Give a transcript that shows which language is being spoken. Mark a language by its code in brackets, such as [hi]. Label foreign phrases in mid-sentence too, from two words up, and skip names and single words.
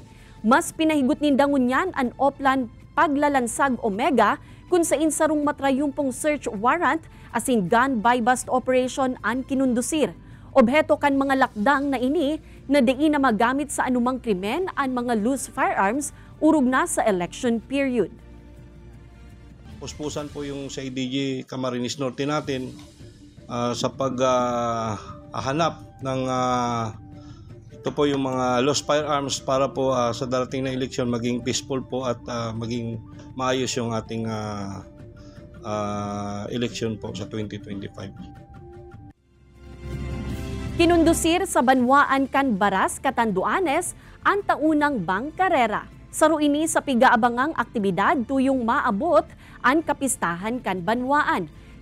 [bik] Mas pinahigot ninda ngunyan ang Oplan Paglalansag Omega kung sa insarong matrayumpong [en] search warrant [bik] asin [en] gun buy bust operation [bik] ang kinundusir. Obheto kan mga lakdang na ini na diin na magamit sa anumang krimen ang mga [en] loose firearms [bik] urog na sa [en] election period. [tl] Puspusan po yung sa IDG Camarines Norte natin sa paghahanap ng ito po yung mga lost firearms para po sa darating na eleksyon maging peaceful po at maging maayos yung ating election po sa 2025. [bik] Kinundusir sa Banwaan kan Baras, Catanduanes ang taunang bangkarera. Saro ini sa pigaabangang aktibidad tuyong maabot ang kapistahan kan Banwaan.